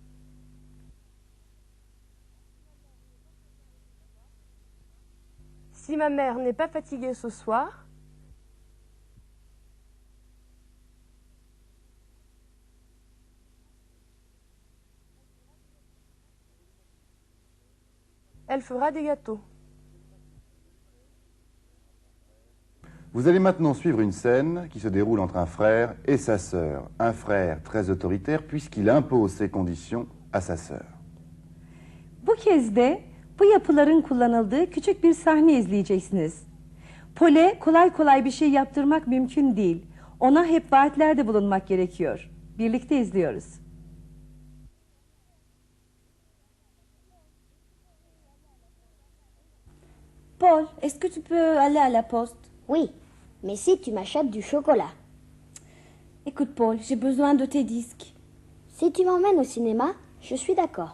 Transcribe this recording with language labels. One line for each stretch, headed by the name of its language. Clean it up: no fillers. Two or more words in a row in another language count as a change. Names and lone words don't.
French: Si ma mère n'est pas fatiguée ce soir, elle fera des gâteaux. Vous allez maintenant suivre une scène qui se déroule entre un frère et sa sœur. Un frère très autoritaire puisqu'il impose ses conditions à sa sœur.
Turkish: Bu kez de bu yapıların kullanıldığı küçük bir sahne izleyeceksiniz. Paul'e kolay kolay bir şey yaptırmak mümkün değil. Ona hep vaatlerde bulunmak gerekiyor. Birlikte izliyoruz.
French: Paul, est-ce que tu peux aller à la poste? Oui, mais si tu m'achètes du chocolat. Écoute Paul, j'ai besoin de tes disques. Si tu m'emmènes au cinéma, je suis d'accord.